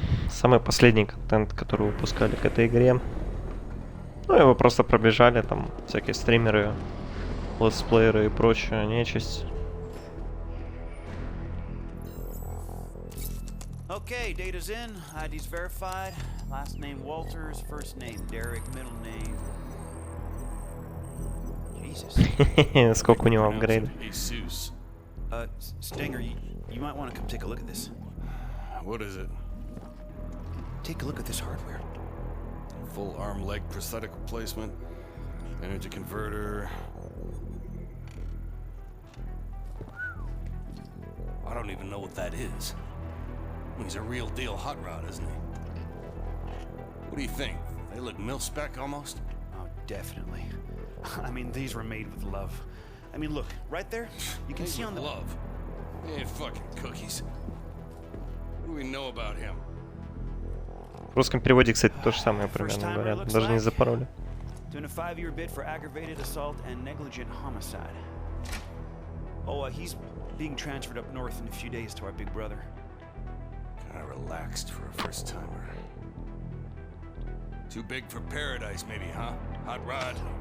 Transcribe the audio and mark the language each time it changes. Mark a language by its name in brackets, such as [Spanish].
[Russian] Самый последний контент, который выпускали к этой игре. Ну, его просто пробежали, там всякие стримеры, летсплееры и прочая нечисть. [English] Okay, data's in, ID's verified. Last name Walters, first name Derek, middle name... Jesus. [Russian] Сколько у него апгрейдов? [English] Jesus. Stinger, you might want to come take a look at this. What is it? Take a look at this hardware. Full arm leg prosthetic replacement. Energy converter. I don't even know what that is. He's a real deal hot rod, isn't he? What do you think? They look mil-spec almost? Oh, definitely. I mean, these were made with love. I mean, look, right there, you can Made see with on the... love. They ain't fucking cookies. What do we know about him? [Russian] В русском переводе, кстати, то же самое примерно говорят. Даже не запороли. [English] Doing a 5-year bid for aggravated assault and negligent homicide. Oh, he's being transferred up north in a few days to our big brother. Kinda relaxed for a first-timer. Too big for paradise, maybe, huh? Hot rod.